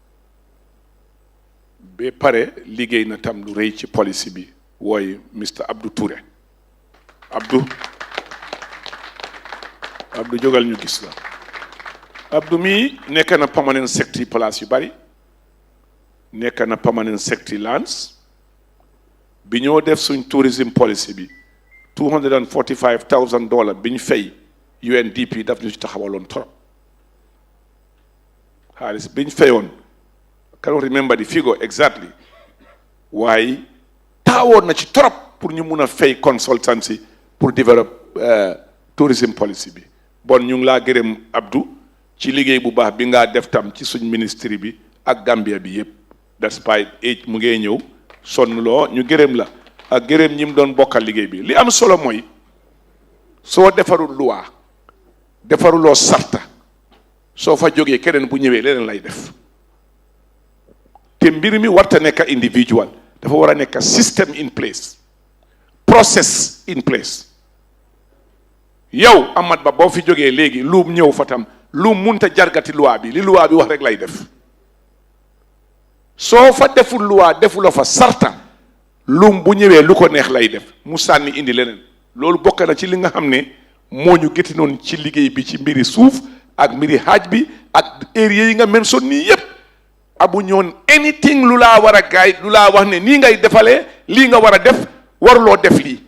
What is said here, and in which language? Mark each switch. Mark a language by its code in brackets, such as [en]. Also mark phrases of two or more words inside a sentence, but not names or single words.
[wo] ba pare liggéey na tam lu rëy ci policy bi wooy Mr Abdou Touré. Abdou jógal ñu gis la. Abdou mi nekk na [en] permanent secretary [wo] place yu bari, nekk na [en] permanent secretary [wo] lands bi ñoo def suñ [en] tourism policy [wo] bi $245,000 bi ñu fay UNDP daf ñu ci taxawaloon trop xaalis bi ñu fayoon [en] cannot remember the figure exactly [wo] waaye taxawoon na ci trop pour ñu mun a fay consultancy pour [en] develop tourism policy [wo] bi. Bon ñu ngi laa gërëm Abdou ci liggéey bu baax bi nga def tam ci suñ ministry bi ak Gambia bi yépp, [en] despite age [wo] mu ngee ñëw sonn loo ñu gërëm la ak gërëm ñi mu doon bokkal liggéey bi. Li am solo mooy soo defarul loi defaruloo sarta soo fa jógee keneen bu ñëwee leneen lay def te mbir mi warta nekk individual, dafa war a nekk [en] system in place, process in place. [wo] yow Amat Bah boo fi jógee léegi luum ñëw fa tam lu munta jargati loi bi li loi bi wax rek lay def. soo fa deful loi defuloo fa sarta lum bu ñëwee lu ko neex lay def mu sànni indi leneen. loolu bokk na ci li nga xam ne moo ñu gétti noonu ci liggéey bi ci mbiri suuf ak mbiri Hajj bi ak area yi nga mention nii yépp abu ñoon anything lu laa war a gaay lu laa wax ne nii ngay defalee lii nga war a def waruloo def lii.